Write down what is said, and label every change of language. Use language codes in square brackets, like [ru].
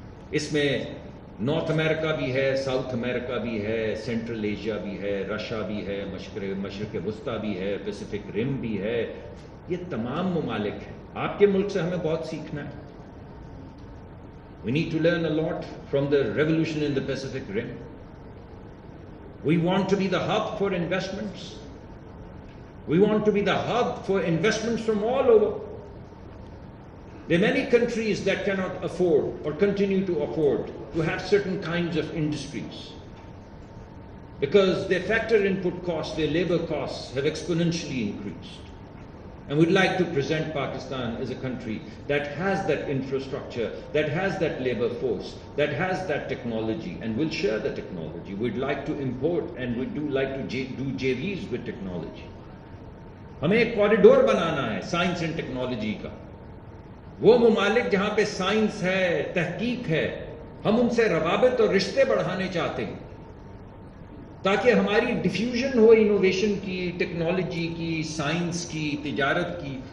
[ur] اس میں نارتھ امریکہ بھی ہے، ساؤتھ امریکہ بھی ہے، سینٹرل ایشیا بھی ہے، رشیا بھی ہے، مشرق وسطیٰ بھی ہے، پیسیفک رم بھی ہے. یہ تمام ممالک ہیں. آپ کے ملک سے ہمیں بہت سیکھنا ہے. [en] We need to learn a lot from the revolution in the Pacific Rim. We want to be the hub for investments. We want to be the hub for investments from all over. There are many countries that cannot afford or continue to afford to have certain kinds of industries because their factor input costs, their labor costs have exponentially increased. And we'd like to present Pakistan as a country that has that infrastructure, that has that labor force, that has that technology, and we'll share the technology. We'd like to import and we do like to do JVs with technology. [ur] ہمیں ایک corridor بنانا ہے science and technology کا. وہ ممالک جہاں پہ science ہے، تحقیق ہے، ہم ان سے روابط اور رشتے بڑھانے چاہتے ہیں تاکہ ہماری ڈیفیوژن ہو انوویشن کی، ٹیکنالوجی کی، سائنس کی، تجارت کی.